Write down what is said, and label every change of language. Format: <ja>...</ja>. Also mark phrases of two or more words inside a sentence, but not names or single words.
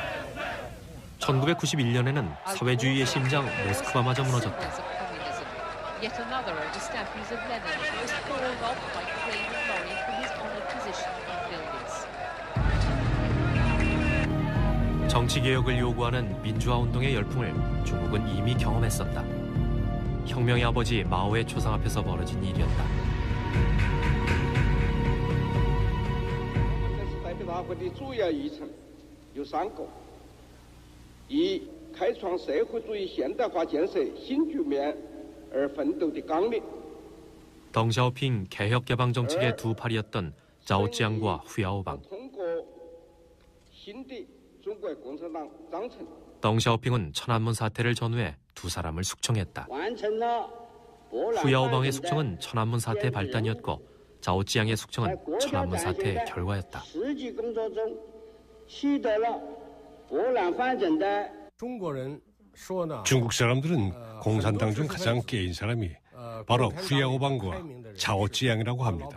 <ko>(1991년에는) 사회주의의 심장 모스크바마저 무너졌다.</ko> <en>Yet another of the statues of Lenin was fallen off by craven lorry from his honored position in buildings.</en> <ko>정치 개혁을 요구하는 민주화 운동의 열풍을 중국은 이미 경험했었다. 혁명의 아버지 마오의 초상 앞에서 벌어진 일이었다.</ko> <zh>代表大会的主要议程有3个：一、开创社会主义现代化建设新局面而奋斗的纲领。</zh> <ko>덩샤오핑 개혁 개방 정책의 두 팔이었던 자오찌앙과 후야오방.</ko> <zh>通过新的中国共产党章程。</zh> <ko>덩샤오핑은 천안문 사태를 전후해 두 사람을 숙청했다. 후야오방의 숙청은 천안문 사태의 발단이었고 자오찌앙의 숙청은 천안문 사태의 결과였다. 중국 사람들은 공산당 중 가장 깨인 사람이 바로 후야오방과 자오찌양이라고 합니다.</ko>